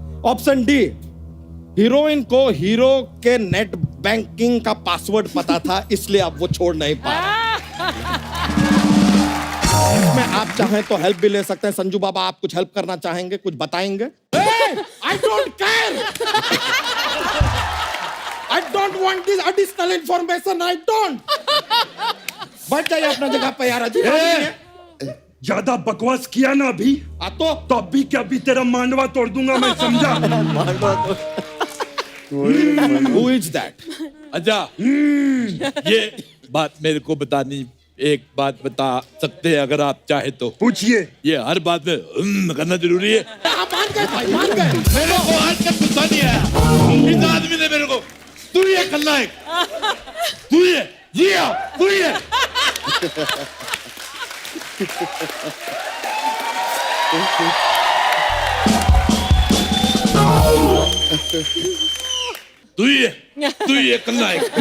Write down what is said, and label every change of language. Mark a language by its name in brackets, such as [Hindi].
[Hindi] Option D, heroine को hero के net banking का पासवर्ड पता था, इसलिए अब वो छोड़ नहीं पा रहा। इसमें आप चाहें तो हेल्प भी ले सकते हैं। संजू बाबा, आप कुछ हेल्प करना चाहेंगे, कुछ बताएंगे? [English] I don't care. I don't want this additional information. I don't. [Hindi] बैठ जाइए अपना जगह पे यार। अजीब ज्यादा बकवास किया ना अभी तो अभी क्या अभी तेरा मांडवा तोड़ दूंगा मैं, समझा? [English] Who is that? [Hindi] अच्छा, ये बात मेरे को बतानी, एक बात बता सकते हैं अगर आप चाहे तो? पूछिए। ये हर बात में करना जरूरी है? मान गए भाई, मान गए। मेरे को आज तक गुस्सा नहीं आया इस आदमी ने मेरे को। तू ये खलनायक, तू ये जिया, तू ये तू ये खलनायक।